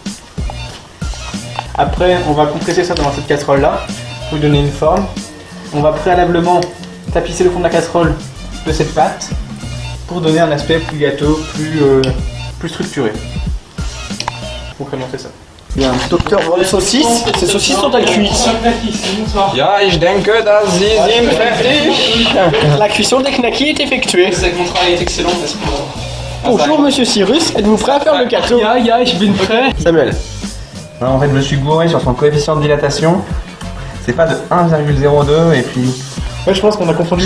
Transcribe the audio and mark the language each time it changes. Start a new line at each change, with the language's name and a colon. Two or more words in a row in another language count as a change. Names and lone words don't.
French: Après on va compresser ça dans cette casserole là pour lui donner une forme. On va préalablement tapisser le fond de la casserole de cette pâte pour donner un aspect plus gâteau, plus structuré. Concrètement c'est ça. Bien, docteur Von Saucisse, ces saucisses sont à cuire.
German: Ja, ich denke, dass Sie sind fertig.
French: La cuisson des knackis est effectuée. Mon travail est excellent, n'est-ce pas? Bonjour monsieur Cyrus, êtes-vous prêt à faire le gâteau? je bin prêt. Samuel. Non, en fait, je me suis gouré sur son coefficient de dilatation. C'est pas de 1,02 et puis... Ouais, je pense qu'on a confondu